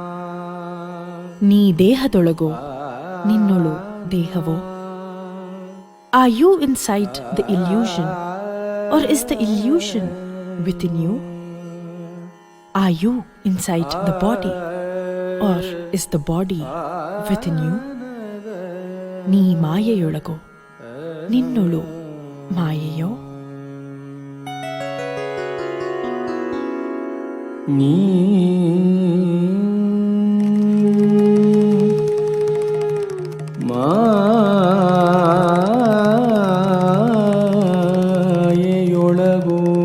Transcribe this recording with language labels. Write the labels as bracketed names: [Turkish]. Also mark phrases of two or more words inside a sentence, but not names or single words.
[Kannada] ನೀ ದೇಹದೊಳಗೋ ನಿನ್ನೊಳು ದೇಹವೋ [English] Are you inside the illusion or is the illusion within you? Are you inside the body or is the body within you? [Kannada] ನೀ ಮಾಯೆಯೊಳಗೋ ನಿನ್ನೊಳು ಮಾಯೆಯೋ ನೀ ಮಾಯೆಯೊಳಗೋ